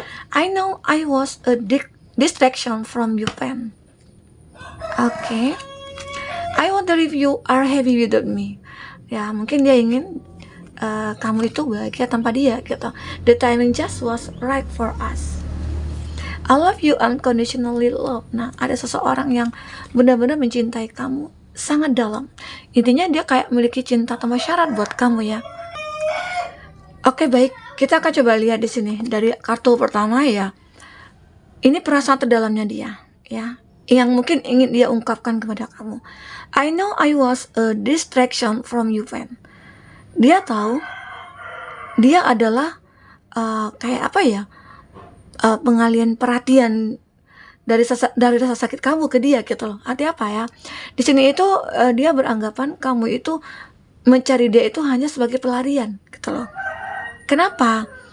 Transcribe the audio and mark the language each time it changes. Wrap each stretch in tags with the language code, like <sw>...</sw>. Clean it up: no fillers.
<en>I know I was a distraction from you, Pen. Oke. I wonder if you are happy without me.</en> <id>Ya, mungkin dia ingin kamu itu bahagia tanpa dia gitu.</id> <en>The timing just was right for us. I love you unconditionally love.</en> <id>Nah, ada seseorang yang benar-benar mencintai kamu sangat dalam. Intinya dia kayak memiliki cinta tanpa syarat buat kamu ya. Oke, baik. Kita akan coba lihat di sini dari kartu pertama ya. Ini perasaan terdalamnya dia ya, yang mungkin ingin dia ungkapkan kepada kamu.</id> <en>I know I was a distraction from you, Pen.</en> <id>Dia tahu dia adalah kayak apa ya? Pengalian perhatian dari rasa sakit kamu ke dia gitu loh. Artinya apa ya? Di sini itu dia beranggapan kamu itu mencari dia itu hanya sebagai pelarian gitu loh. Kenapa?</id>